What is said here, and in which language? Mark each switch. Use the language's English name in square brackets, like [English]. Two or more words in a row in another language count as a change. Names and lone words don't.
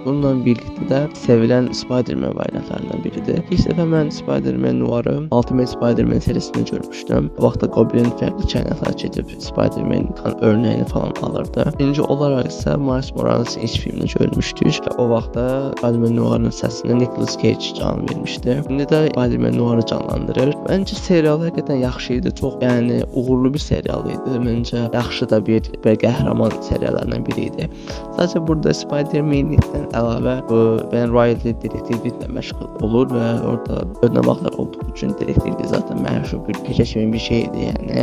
[Turkish] Bununla birlikte de sevilen Spider-Man variantlarından biridir. İlk defa ben Spider-Man Noir'ı Ultimate Spider-Man serisinde görmüştüm. [Azerbaijani] O vaxtda Goblin farklı kainatlara gedib Spider-Man'in [Turkish] örneğini falan [Azerbaijani] alırdı. [Turkish] İkinci olarak ise [Azerbaijani] Miles Morales'in ilk filmini görmüşdük ve o vaxtda Spider-Man Noir'ın səsini Nicolas Cage can vermişdi. Şimdi də Spider-Man Noir'ı canlandırır. Bence serial həqiqətən yaxşı idi. Çox yəni uğurlu bir serial idi. Bence yaxşı da bir qəhrəman seriallarından biri idi. Sadece burada Spider-Man'likdən əlavə Ben Riley detektivliklə məşğul olur və orada önəməklər olduğu üçün detektivlik zaten məşhur bir peşə kimi bir şeydi yəni.